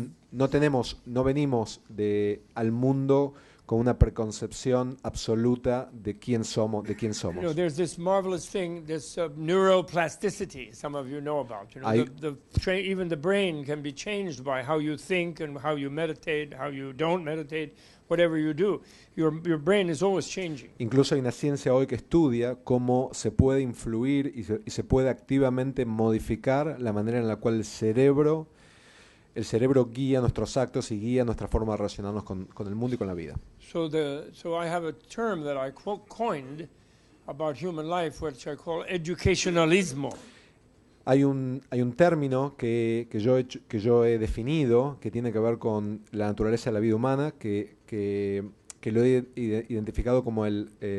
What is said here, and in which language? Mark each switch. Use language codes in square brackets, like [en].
[es] No venimos al mundo con una preconcepción absoluta de quién somos. [en] There's this marvelous thing, this neuroplasticity. Some of you know about. Even the brain can be changed by how you think and how you meditate, how you don't meditate, whatever you do. Your brain is always changing. [es] Incluso hay una ciencia hoy que estudia cómo se puede influir y se puede activamente modificar la manera en la cual el cerebro guía nuestros actos y guía nuestra forma de relacionarnos con el mundo y con la vida. [en] So I have a term that I coined about human life, which I call educationalismo. [es] Hay un término que yo he definido que tiene que ver con la naturaleza de la vida humana, que lo he identificado como el